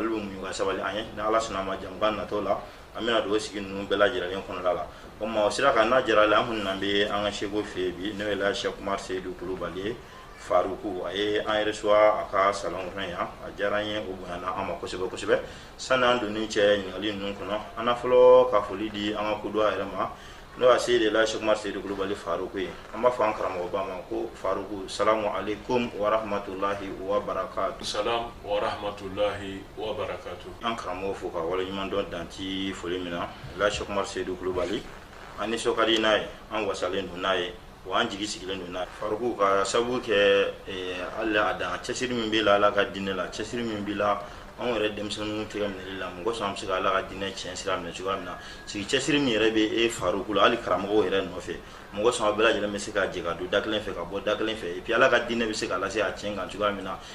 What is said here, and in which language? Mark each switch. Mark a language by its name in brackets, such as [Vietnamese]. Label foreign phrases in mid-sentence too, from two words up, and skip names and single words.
[Bambara] olu bɛ muɲu ka sabali an ye ni Ala sɔnna ma jamukan natɔ la an bɛna don o sigi ninnu bɛɛ lajɛlen kɔnɔla la o ma o sira kan n'a jara la an kun na bɛ an ka seko fɛ bi n'o ye Elhaji Seku Umaru Seydou Kulubali Faruku a ye an reçoit a ka salon kɔnɔ yan a diyara an ye o bonyana an ma kosɛbɛ kosɛbɛ sani an donni cɛ ɲininkali ninnu kɔnɔ an na fɔlɔ ka foli di an ka kodɔn a yɛrɛ ma n'o y'a se de Elhaji Seku Umaru Seydou Kulubali Faruku ye an b'a fɔ an karamɔgɔba ma ko Faruku [Arabic] السلام عليكم ورحمة الله وبركاته. سلام ورحمة الله وبركاته. [Bambara] An karamɔgɔ fo ka wale ɲuman dɔn danti foli min na Elhaji Seku Umaru Seydou Kulubali an nisɔn ka di n'a ye an wasalen don n'a ye wa an jigi sigilen don n'a ye Faruku ka sabu kɛ Ala a dan cɛsiri min b'i la Ala ka diinɛ la cɛsiri min b'i la anw yɛrɛ denmisɛnninw tɛgɛ minɛli la mɔgɔ sɔn an bɛ se ka Ala ka diinɛ tiɲɛ sira minɛ cogoya min na sigi cɛsiri min yɛrɛ bɛ e Faruku la hali karamɔgɔw yɛrɛ nɔfɛ mɔgɔ sɔn a bɛɛ lajɛlen bɛ se ka jɛ ka don da kelen fɛ ka bɔ da kelen fɛ [French] et puis [Bambara] Ala ka diinɛ bɛ se ka lase a tiɲɛ kan cogoya min na